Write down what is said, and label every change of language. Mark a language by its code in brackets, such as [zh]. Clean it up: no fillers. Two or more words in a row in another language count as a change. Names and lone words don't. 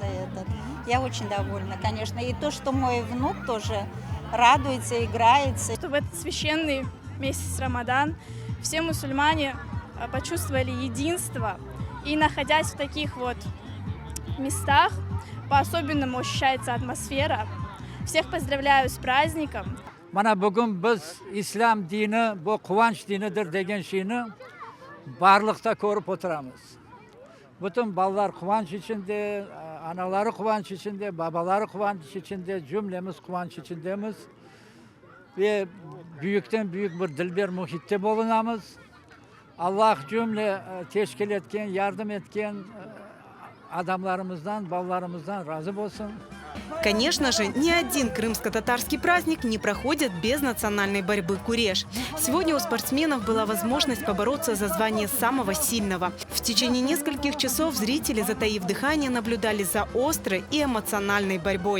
[ru] Я очень довольна, конечно. И то, что мой внук тоже радуется, играется. В этот священный месяц Рамадан все мусульмане почувствовали единство. И находясь в таких вот местах, по-особенному ощущается атмосфера. Всех поздравляю с праздником. [crh] Mana bugün biz İslam dini bu kıvanç dinidir degen şeyini barlıkta korup oturamiz. Bütün ballar kıvanç içinde, anaları kıvanç içinde, babaları kıvanç içinde, cümlemiz kıvanç içindemiz. Ve büyükten büyük bir dilber muhitte bulunamız. Allah cümle teşkil etken, yardım etken adamlarımızdan, ballarımızdan razı olsun. [ru] Конечно же, ни один крымско-татарский праздник не проходит без национальной борьбы куреш. Сегодня у спортсменов была возможность побороться за звание самого сильного. В течение нескольких часов зрители, затаив дыхание, наблюдали за острой и эмоциональной борьбой.